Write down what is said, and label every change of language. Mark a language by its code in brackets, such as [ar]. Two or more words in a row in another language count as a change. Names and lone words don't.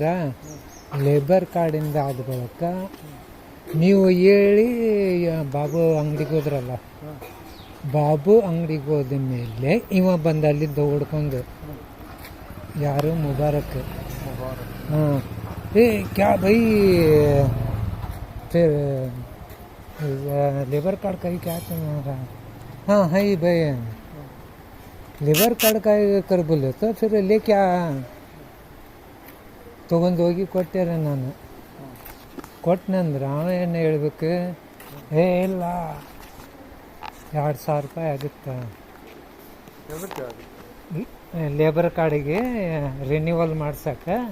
[kn] ಲೇಬರ್ ಕಾರ್ಡಿಂದ ಆದ ಬಳಿಕ ನೀವು ಹೇಳಿ ಬಾಬು ಅಂಗಡಿಗೆ ಹೋದ್ರಲ್ಲ, ಬಾಬು ಅಂಗಡಿಗೆ ಹೋದ ಮೇಲೆ ಇವ ಬಂದ ಅಲ್ಲಿಂದ ಓಡ್ಕೊಂಡು, ಯಾರು ಮುಬಾರಕ್. [hi] हाँ, ए क्या भाई फिर [en] labour card [hi] का ही क्या तुम्हारा? हाँ है ही भाई, [en] labour card [hi] का कर बोले तो फिर ले क्या [kn] ತೊಗೊಂಡು ಹೋಗಿ ಕೊಟ್ಟೆರ. ನಾನು ಕೊಟ್ಟನಂದ್ರೆ ಅವ ಏನು ಹೇಳ್ಬೇಕು, ಏ ಇಲ್ಲ 2,000 ರೂಪಾಯಿ ಆಗುತ್ತೆ ಲೇಬರ್ ಕಾರ್ಡಿಗೆ ರಿನ್ಯೂವಲ್ ಮಾಡ್ಸಕ್ಕೆ.